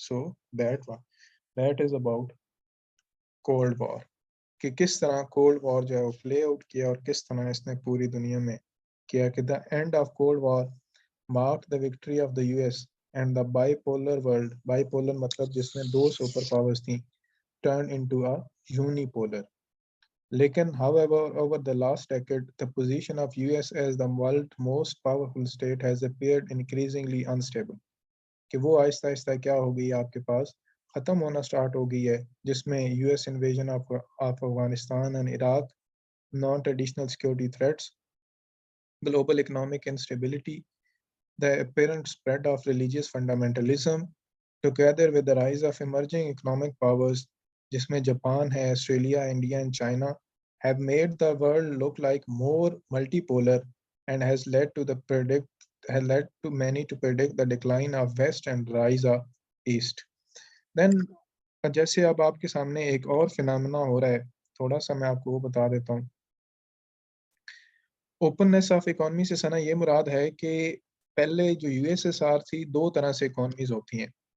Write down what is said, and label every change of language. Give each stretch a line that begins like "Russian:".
English: so that is about cold war
Hindi: कि किस तरह कोल्ड वॉर जो है वो प्ले आउट किया और किस तरह इसने पूरी दुनिया में किया कि
English: The end of cold war mark the victory of the US and the bipolar world. Bipolar
Hindi: मतलब जिसमें
English: 2 super powers थी, turn into a unipolar.
Hindi: लेकिन
English: however over the last decade the position of US as the world's most powerful state has appeared increasingly unstable
Hindi: कि वो आहिस्ता आहिस्ता क्या हो गई आपके पास ख़त्म होना स्टार्ट हो गई है, जिसमें
English: US invasion of Afghanistan and Iraq, non traditional security threats, global economic instability, the apparent spread of religious fundamentalism, together with the rise of emerging economic powers
Hindi: जिसमें जापान है,
English: Australia, India and China, have made the world look like more multipolar and has led to many to predict the decline of West and rise of East.
Hindi: Then जैसे अब आपके सामने एक और phenomena हो रहा है, थोड़ा सा मैं आपको वो बता देता हूँ।
English: openness of economy
Hindi: से सना ये मुराद है कि पहले जो यूएसएसआर थी, 2 तरह से इकोनॉमीज होती हैं।